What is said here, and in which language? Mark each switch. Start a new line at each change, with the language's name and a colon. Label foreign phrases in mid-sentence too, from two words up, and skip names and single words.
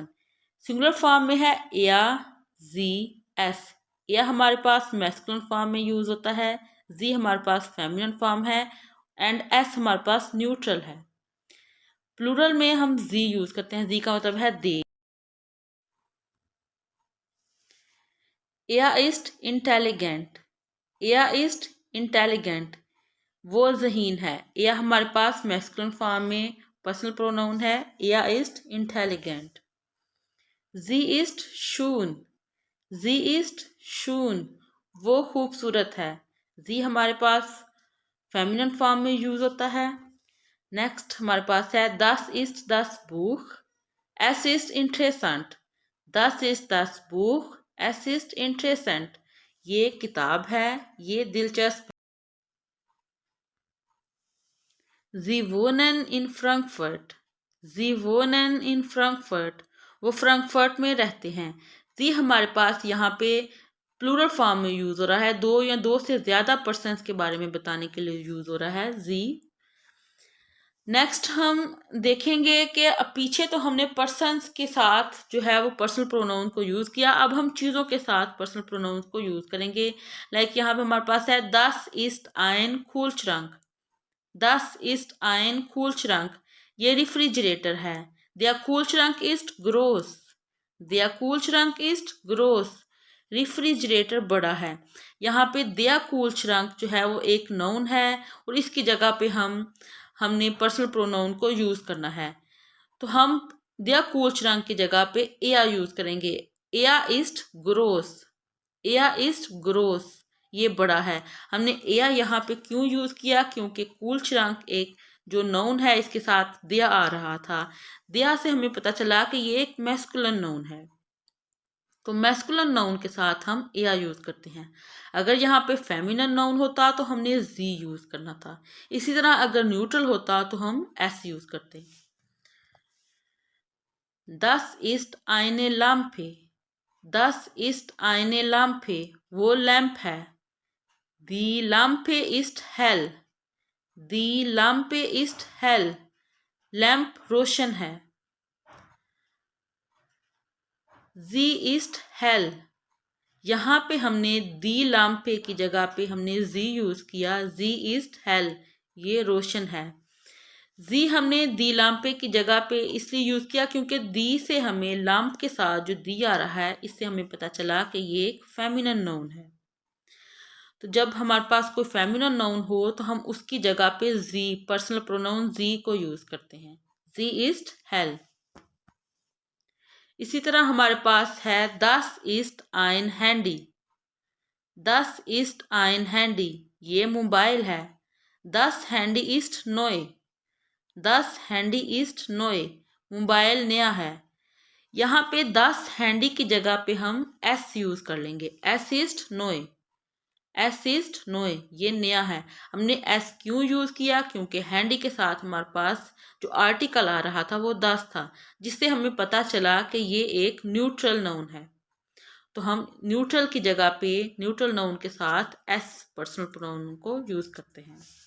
Hindi: सिंगुलर फॉर्म में है या, जी, एस। या हमारे पास मैस्कुलिन फॉर्म में यूज होता है, जी हमारे पास फेमिनिन फॉर्म है, एंड एस हमारे पास न्यूट्रल है। प्लूरल में हम जी यूज करते हैं, जी का मतलब है दे।
German: Er ist intelligent, er ist intelligent,
Hindi: वो ज़हीन है। या हमारे पास मैस्कुलिन फॉर्म में पर्सनल प्रोनाउन है,
German: er ist intelligent। sie ist schön, sie ist schön,
Hindi: वो खूबसूरत है। sie हमारे पास फेमिनिन फॉर्म में यूज होता है। नेक्स्ट हमारे पास है
German: das ist das Buch, es ist interessant, das ist das Buch, es ist interessant,
Hindi: ये किताब है, ये दिलचस्प।
German: Sie wohnen in Frankfurt, Sie wohnen in Frankfurt,
Hindi: वो फ्रैंकफर्ट में रहते हैं। जी हमारे पास यहाँ पे प्लूरल फॉर्म में यूज हो रहा है, दो या दो से ज्यादा पर्सन्स के बारे में बताने के लिए यूज हो रहा है जी। नेक्स्ट हम देखेंगे कि पीछे तो हमने पर्सन्स के साथ जो है वो पर्सनल प्रोनाउन को यूज़ किया, अब हम चीज़ों के साथ पर्सनल प्रोनाउन को यूज़ करेंगे। लाइक यहाँ पे हमारे पास है
German: das ist ein Kühlschrank, das ist ein Kühlschrank,
Hindi: ये रेफ्रिजरेटर है।
German: Der Kühlschrank ist groß, der Kühlschrank ist groß,
Hindi: रेफ्रिजरेटर बड़ा है। यहाँ पे
German: der Kühlschrank
Hindi: जो है वो एक नाउन है और इसकी जगह पे हमने पर्सनल प्रोनाउन को यूज करना है, तो हम
German: der Kühlschrank
Hindi: की जगह पे er यूज करेंगे।
German: er ist groß, er ist groß,
Hindi: ये बड़ा है। हमने er यहाँ पे क्यों यूज किया, क्योंकि Kühlschrank एक जो नाउन है इसके साथ der आ रहा था। der से हमें पता चला कि ये एक मैस्कुलिन नाउन है, तो मैस्कुलिन नाउन के साथ हम er यूज करते हैं। अगर यहाँ पे फेमिनिन नाउन होता तो हमने जी यूज करना था। इसी तरह अगर न्यूट्रल होता तो हम एस यूज करते।
German: Das ist eine Lampe, das ist eine Lampe,
Hindi: वो लैंप है।
German: Die Lampe ist hell, die Lampe ist hell,
Hindi: लैंप रोशन है।
German: Sie ist hell,
Hindi: यहाँ पे हमने
German: die Lampe
Hindi: की जगह पे हमने जी यूज किया,
German: Sie ist hell,
Hindi: ये रोशन है। जी हमने
German: die Lampe
Hindi: की जगह पे इसलिए यूज किया क्योंकि दी से हमें लाम्प के साथ जो दी आ रहा है इससे हमें पता चला कि ये एक फेमिनिन नाउन है। तो जब हमारे पास कोई फेमिनिन नाउन हो तो हम उसकी जगह पे जी पर्सनल प्रोनाउन जी को यूज करते हैं,
German: Sie ist hell.
Hindi: इसी तरह हमारे पास है
German: das ist ein Handy, das ist ein Handy,
Hindi: ये मोबाइल है।
German: das Handy ist neu, das Handy ist neu,
Hindi: मोबाइल नया है। यहाँ पे
German: das Handy
Hindi: की जगह पे हम s यूज कर लेंगे,
German: s ist neu, s ist neu,
Hindi: ये नया है। हमने s क्यों यूज किया, क्योंकि हैंडी के साथ हमारे पास जो आर्टिकल आ रहा था वो das था, जिससे हमें पता चला कि ये एक न्यूट्रल नाउन है। तो हम न्यूट्रल की जगह पे न्यूट्रल नाउन के साथ एस पर्सनल प्रोनाउन को यूज करते हैं।